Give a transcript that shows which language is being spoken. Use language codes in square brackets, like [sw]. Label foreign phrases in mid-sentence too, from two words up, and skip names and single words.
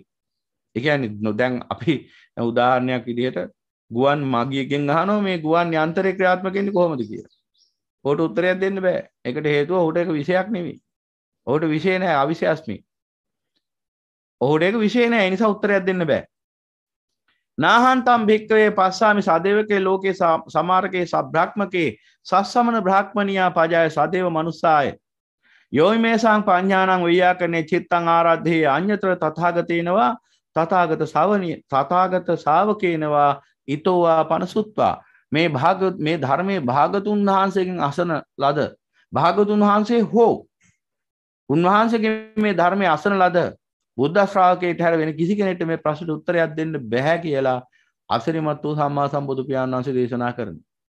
[si] ඒ කියන්නේ දැන් අපි උදාහරණයක් විදිහට ගුවන් මගියකින් අහනවා මේ ගුවන් යන්ත්‍රේ ක්‍රියාත්මක වෙන්නේ කොහොමද කියලා. ඔහුට උත්තරයක් දෙන්න බෑ. ඒකට හේතුව ඔහුට ඒක විශේෂයක් නෙවෙයි. ඔහුට විශේෂ නැහැ අවිශේෂස්මින්. ඔහුට ඒක විශේෂ නැහැ. ඒ නිසා උත්තරයක් දෙන්න බෑ. [pi] නාහන්තම් භික්කවේ පස්සාමි සදේවකේ ලෝකේ සමාරකේ සබ්‍රාහ්මකේ සස්සමන බ්‍රාහ්මනියා පජාය සදේව මනුස්සාය යෝයිමේසං පඤ්ඤාණං ව්‍යාකරණේ චිත්තං ආරාධේ අඤ්ඤතර තථාගතේනවා තථාගත ශාවකේනවා ඊතෝවා පනසුත්වා. [si] මේ ධර්මයේ භාගතුන් වහන්සේගෙන් අසන ලද භාගතුන් වහන්සේ හෝ උන්වහන්සේගේ මේ ධර්මයේ අසන ලද බුද්ධ ශ්‍රාවකයට හැර වෙන කිසි කෙනෙක්ට මේ ප්‍රශ්නට උත්තරයක් දෙන්න බෑ කියලා අසිරිමත් වූ සම්මා සම්බුදු පියාණන් වහන්සේ දේශනා කරනවා.